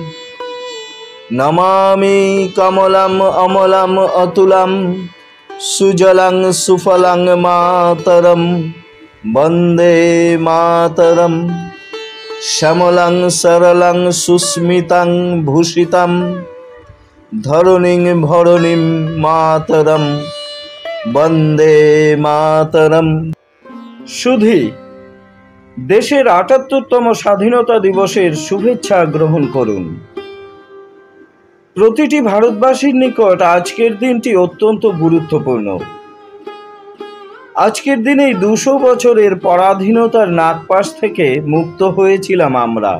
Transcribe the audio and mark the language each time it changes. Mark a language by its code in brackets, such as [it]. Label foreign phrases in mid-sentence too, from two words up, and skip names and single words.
[bn] নমামি কমলং অমলং অতুলং সুজলং সুফলং মাতরং বন্দে মাতরং শ্যামলং সরলং সুস্মিতং ভূষিতং ধরণীং ভরণীং মাতরং বন্দে মাতরং। সুধী দেশের ৭৮তম স্বাধীনতা দিবসের শুভেচ্ছা গ্রহণ করুন। প্রতিটি ভারতবাসীর নিকট আজকের দিনটি অত্যন্ত গুরুত্বপূর্ণ। আজকের দিনেই ২০০ বছরের পরাধীনতার নাগপাশ থেকে মুক্ত হয়েছিলাম আমরা।